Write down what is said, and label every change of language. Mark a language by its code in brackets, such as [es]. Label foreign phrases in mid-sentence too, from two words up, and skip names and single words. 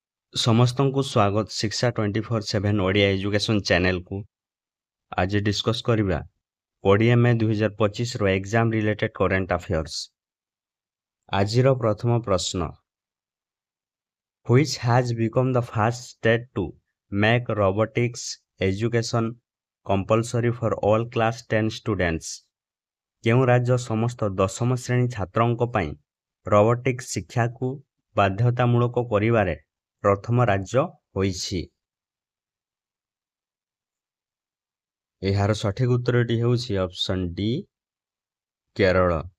[or] ସମସ୍ତଙ୍କୁ ସ୍ୱାଗତ ଶିକ୍ଷା 24/7 ଓଡ଼ିଆ ଏଜୁକେସନ୍ ଚ୍ୟାନେଲକୁ। ଆଜି ଡିସ୍କସ୍ କରିବା 20 ମେ 2025ର [en] exam related current affairs. [or] ଆଜିର ପ୍ରଥମ ପ୍ରଶ୍ନ, [en] which has become the first state to make robotics education compulsory for all class 10 students? [or] କେଉଁ ରାଜ୍ୟ ସମସ୍ତ ଦଶମ ଶ୍ରେଣୀ ଛାତ୍ରଙ୍କ ପାଇଁ ରୋବୋଟିକ୍ସ ଶିକ୍ଷାକୁ ବାଧ୍ୟତାମୂଳକ କରିବାରେ ପ୍ରଥମ ରାଜ୍ୟ ହୋଇଛି? ଏହାର ସଠିକ ଉତ୍ତରଟି ହେଉଛି [en] option D, [or] କେରଳ।